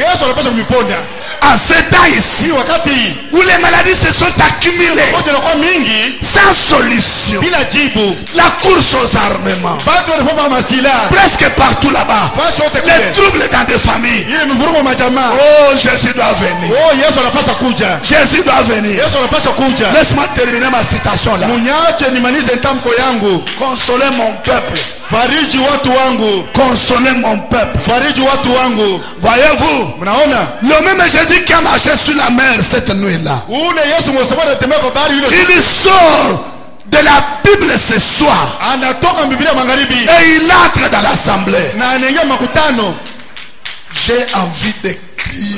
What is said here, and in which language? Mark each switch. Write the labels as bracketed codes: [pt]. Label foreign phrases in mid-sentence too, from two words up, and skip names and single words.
[fr] En ce temps ici, où les maladies se sont accumulées sans solution, la course aux armements, presque partout là-bas, les troubles dans des familles. Oh, Jésus doit venir. Jésus doit venir. Laisse-moi terminer ma citation là. Consolez mon peuple. [sw] Fariji watu wangu. [fr] Consolez mon peuple. [sw] Fariji watu wangu. [fr] Voyez-vous, le même Jésus qui a marché sur la mer cette nuit-là, il sort de la Bible ce soir et il entre dans l'assemblée. J'ai envie de crier.